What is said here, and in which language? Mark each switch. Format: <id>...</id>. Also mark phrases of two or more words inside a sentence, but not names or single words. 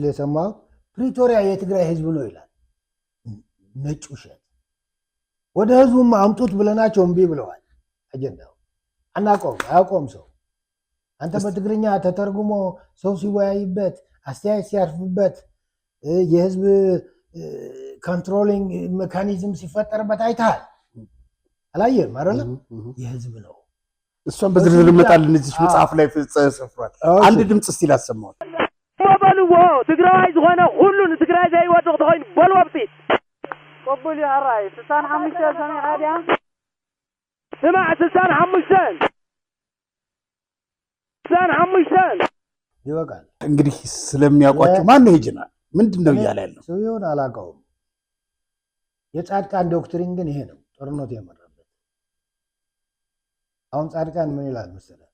<am>የሰማው ፕሪቶሪያ የትግራይ ህዝብ ነው ይላል። ነጭ ውሸት። ወደ ህዝቡም አምጡት ብለናቸው እምቢ ብለዋል። አጀንዳው አያውቀውም ሰው። አንተ በትግርኛ ተተርጉሞ ሰው ሲወያይበት አስተያየት ሲያርፍበት የህዝብ</am> <en>controlling mechanism</en> <am>ሲፈጠርበት አይተሃል? አላየህም አይደለም? የህዝብ ነው። እሷን በዝርዝር እመጣለን። እዚህ መጽሐፍ ላይ ጽፏል። አንድ ድምፅ እስቲ ላሰማው።</am> <ti>በልዎ ትግራይ ዝኾነ ሁሉ ንትግራይ ዘይወድቕ ተኮይኑ በልዎ ብፅኢት</ti> <ar>قبول يا الرئيس 65 سنة عادي سمع 65</ar> <am>ይበቃል። እንግዲህ ስለሚያውቋቸው ማን ነው ይጅናል? ምንድን ነው እያለ ያለው? ሰውየውን አላውቀውም። የጻድቃን ዶክትሪን ግን ይሄ ነው ጦርነቱ የመራበት። አሁን ጻድቃን ምን ይላል መሰለህ?</am>